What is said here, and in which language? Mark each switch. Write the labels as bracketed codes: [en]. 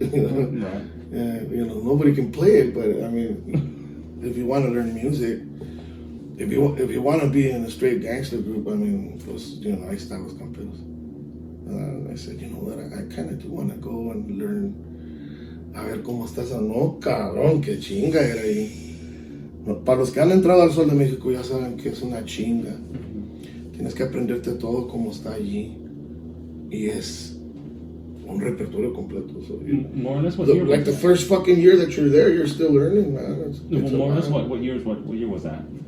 [en] Right. And nobody can play it, but I mean, if you want to learn music, if you want to be in a straight gangster group, I mean, [es] ahí están los campeones. [en] I said, you know what, I kind of do want to go and learn. [es] A ver cómo está esa. No, cabrón, qué chinga era ahí. No, para los que han entrado al Sol de México ya saben que es una chinga. Tienes que aprenderte todo como está allí. Y es un repertorio completo. So [en] more or less what year like was the first fucking year that you're there, you're still learning, man. It's more or less what year was that?